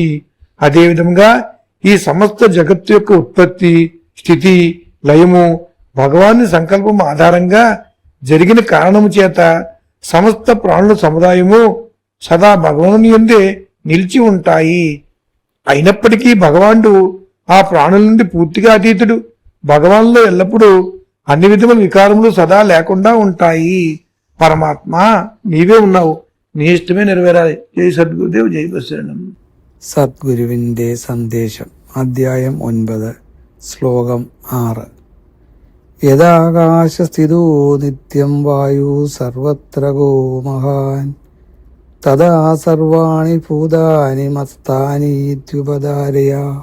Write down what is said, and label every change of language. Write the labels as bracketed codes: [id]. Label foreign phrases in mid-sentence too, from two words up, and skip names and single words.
[te] అదేవిధంగా ఈ సమస్త జగత్తు యొక్క ఉత్పత్తి, స్థితి, లయము భగవాని సంకల్పం ఆధారంగా జరిగిన కారణము చేత సమస్త ప్రాణుల సముదాయము సదా భగవాను యందే నిలిచి ఉంటాయి. అయినప్పటికీ భగవానుడు ఆ ప్రాణుల నుండి పూర్తిగా అతీతుడు. భగవాన్లో ఎల్లప్పుడూ అన్ని విధముల వికారములు సదా లేకుండా ఉంటాయి. పరమాత్మ నీవే ఉన్నావు, నీ ఇష్టమే నెరవేరాలి. జై సద్గురుదేవ్, జై బసరణం. [ml] സദ്ഗുരുവിൻ്റെ സന്ദേശം അധ്യായം 9 ശ്ലോകം 6 [sa] यथाकाशस्थितो नित्यं वायु सर्वत्रगो महान् तथा सर्वाणि भूतानि मत्स्थानीत्युपधारय.